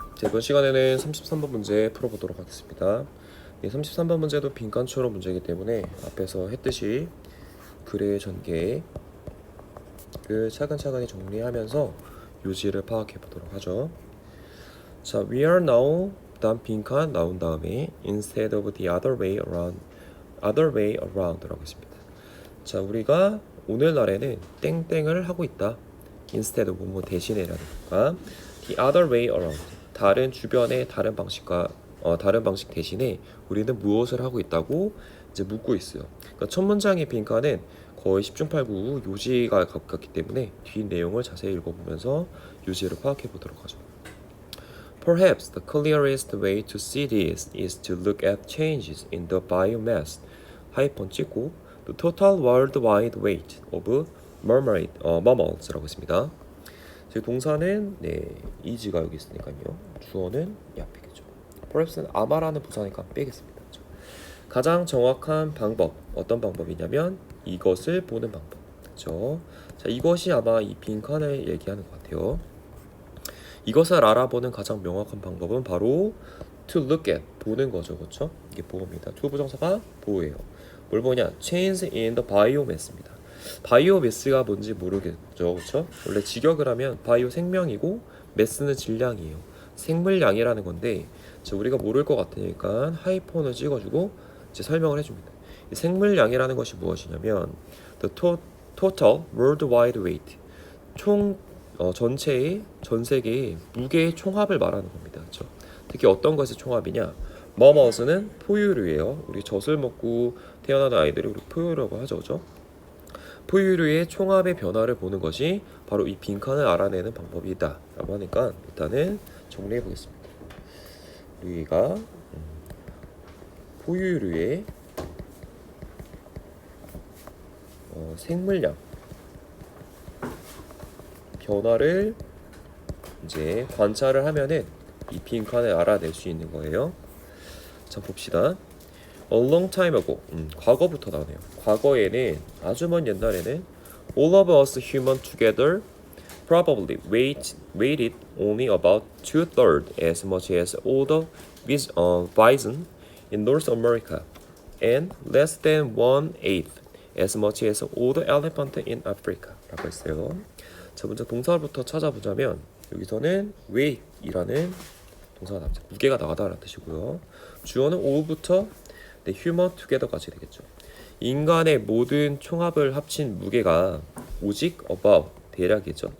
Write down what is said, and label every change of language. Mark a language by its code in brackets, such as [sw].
[ko] 자, 이번 시간에는 33번 문제 풀어보도록 하겠습니다. 33번 문제도 빈칸 추론 문제이기 때문에 앞에서 했듯이 글의 전개를 차근차근히 정리하면서 요지를 파악해 보도록 하죠. [en] 자, we are now [ko] 다음 빈칸 나온 다음에 [en] instead of the other way around [ko] 라고 했습니다. 자, 우리가 오늘날에는 땡땡을 하고 있다. instead of 뭐 대신에라든가 [en] the other way around [ko] 다른 주변의 다른 방식 대신에 우리는 무엇을 하고 있다고 이제 묻고 있어요. 그러니까 첫 문장의 빈칸은 거의 10중8구 요지가 가깝기 때문에 뒤 내용을 자세히 읽어보면서 요지를 파악해 보도록 하죠. [en] Perhaps the clearest way to see this is to look at changes in the biomass [ko] 하이폰 찍고 [en] the total worldwide weight of mammals, [ko] 라고 했습니다. 제 동사는 is가 여기 있으니까요. 주어는 이 앞이겠죠. perhaps는 아마라는 부사니까 빼겠습니다. 가장 정확한 방법, 어떤 방법이냐면 이것을 보는 방법. 그렇죠? 자, 이것이 아마 이 빈칸을 얘기하는 것 같아요. 이것을 알아보는 가장 명확한 방법은 바로 to look at, 보는 거죠. 그렇죠? 이게 보호입니다. to 부정사가 보호예요. 뭘 보냐? [en] change in the biomass입니다. [ko] 바이오매스가 뭔지 모르겠죠. 그렇죠? 원래 직역을 하면 바이오 생명이고 매스는 질량이에요. 생물량이라는 건데 우리가 모를 것 같으니까 하이폰을 찍어주고 이제 설명을 해줍니다. 이 생물량이라는 것이 무엇이냐면 [en] the total worldwide weight [ko] 전체의 전 세계의 무게의 총합을 말하는 겁니다. 그렇죠? 특히 어떤 것의 총합이냐? 머머스는 포유류예요. 우리 젖을 먹고 태어나는 아이들이 우리 포유류라고 하죠. 그렇죠? 포유류의 총합의 변화를 보는 것이 바로 이 빈칸을 알아내는 방법이다 라고 하니까 일단은 정리해 보겠습니다. 우리가 포유류의 생물량 변화를 이제 관찰을 하면은 이 빈칸을 알아낼 수 있는 거예요. 자, 봅시다. A long time ago. 과거부터 나오네요. 과거에는 아주 먼 옛날에는 [en] all of us human together probably weighted only about 2/3 as much as all the bison in North America and less than 1/8 as much as all the elephant in Africa [ko] 라고 했어요. 자, 먼저 동사부터 찾아보자면 여기서는 weight이라는 동사가 나옵니다. 무게가 나가다라는 뜻이고요. 주어는 all부터 human together까지 되겠죠. 인간의 모든 총합을 합친 무게가 오직 about 대략이죠.